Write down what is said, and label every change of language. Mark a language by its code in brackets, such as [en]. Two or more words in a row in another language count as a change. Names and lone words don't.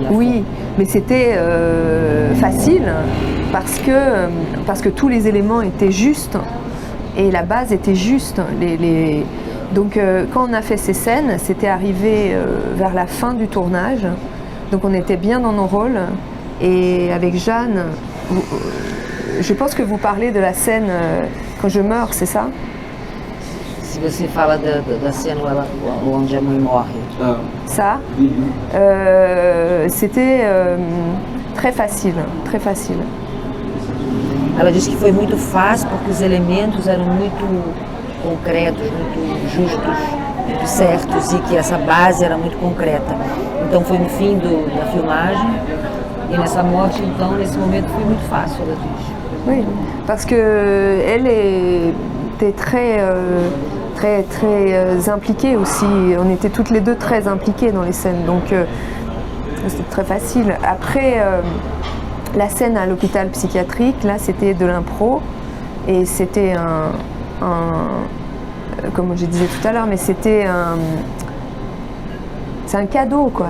[fr] Oui, mais c'était facile parce que tous les éléments étaient justes et la base était juste. Donc quand on a fait ces scènes, c'était arrivé vers la fin du tournage, donc on était bien dans nos rôles et avec Jeanne, je pense que vous parlez de la scène quand je meurs, c'est ça? [pt] Se você fala da cena onde a mãe morre. [fr] Ça, c'était très facile, très facile. [pt] Ela disse que foi muito fácil porque os elementos eram muito concretos, muito justos, muito certos e que essa base era muito concreta. Então foi no fim da filmagem e nessa morte, então, nesse momento foi muito fácil, ela diz. [fr] Oui, parce que elle était très impliquée aussi. On était toutes les deux très impliquées dans les scènes, donc c'était très facile. Après, la scène à l'hôpital psychiatrique, là, c'était de l'impro et c'était comme je disais tout à l'heure, mais c'est un cadeau, quoi.